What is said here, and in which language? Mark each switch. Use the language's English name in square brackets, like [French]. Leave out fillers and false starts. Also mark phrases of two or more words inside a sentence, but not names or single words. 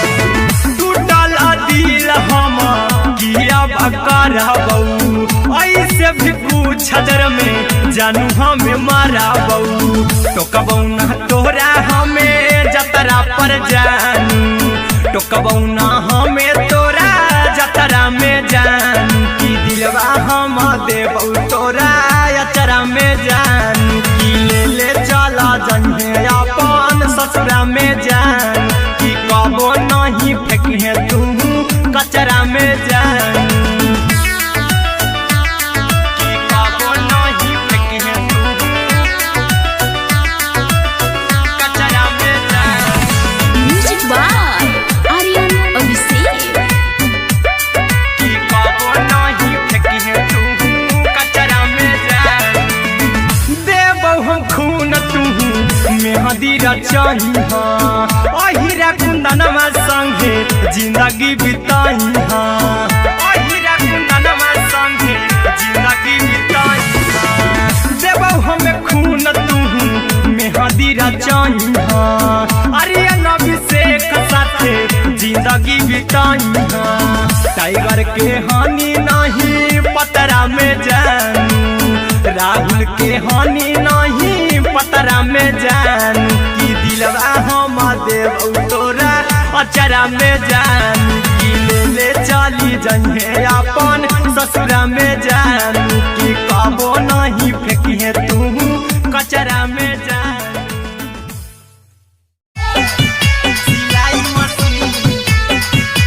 [Maithili] टूटल दिल हम किया कराबौ ऐसे भी पूछ देर में जानू हमें माराबौ। टोकबौ ना तोरा हमें जतरा पर जानू। टोकबौ ना हमें तोरा जतरा में जानू। की दिलवा हम देबौ तोरा अचरा में जानू। की ले ले चला जइहे अपन ससुरा में जान। की कबो नहीं फेंकिहे तू कचरा में जानू। की कबो नहीं फेंकिहे तू कचरा में जान। [English] म्यूजिक बाय आर्यन अभिषेक। [Maithili] की कबो नहीं फेंकिहे तू कचरा में जान। देबौ हम खून तू मेहंदी रचइहा। अहिरा कुंदनमा संगे जिंदगी बिताइहा। अहिरा कुंदनमा संगे जिंदगी बिताइहा। देबौ हम खून तू मेहंदी रचइहा। आर्यन अभिषेक साथे जिंदगी बिताइहा। टाइगर के हानि नहीं पतरा में जानू। राहुल के हानि नहीं पतरा में जानू। की दिलवा हम देबौ तोरा अचरा में जानू। की ले ले चली जइहे अपन ससुरा में जानू। की कबो नहीं फेंकिहे तू कचरा में जानू। सिलाई मशीन